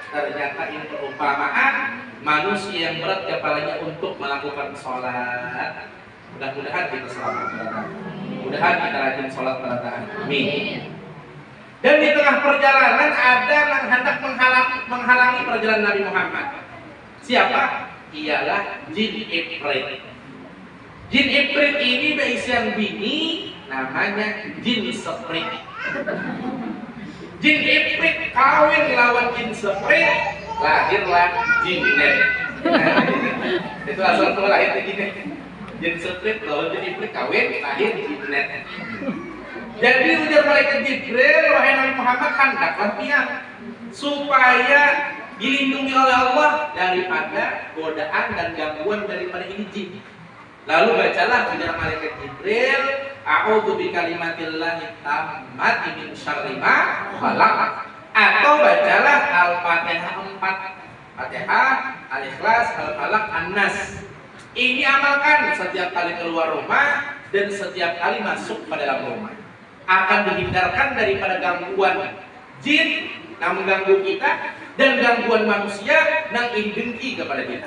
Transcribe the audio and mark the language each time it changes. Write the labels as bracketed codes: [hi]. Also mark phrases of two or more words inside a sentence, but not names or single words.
[id] Ternyata ini perumpamaan manusia yang berat kepalanya untuk melakukan sholat. [bjn] Mudah-mudahan kita selamat berada. Mudah-mudahan kita rajin sholat berataan. Amin. [id] Dan di tengah perjalanan ada yang hendak menghalangi perjalanan Nabi Muhammad. Siapa? Ialah Jin Ifrit. [bjn] Jin Ifrit ini berisian bini, namanya Jin Seprit. Jin Ifrit kawin lawan Jin Seprit, lahirlah Jinnet. [id] Itu asal mula lahir begini. [bjn] Jin Seprit lawan Jin Ifrit kawin, lahir Jinnet. Jadi ujar malaikat Jibril, [id] wahai Nabi Muhammad, hendaklah pihak supaya dilindungi oleh Allah daripada godaan dan gangguan daripada ini jin. [bjn] Lalu bacalah ujar malaikat Jibril, [ar] أعوذ بكلمات الله التامات من شر ما خلق. [id] Atau bacalah Al-Fatihah 4. Fatihah, Al-Ikhlas, Al-Falaq, An-Nas. Ini amalkan setiap kali keluar rumah dan setiap kali masuk pada dalam rumah. Akan dihindarkan daripada gangguan jin yang mengganggu kita dan gangguan manusia yang ini dengki kepada kita.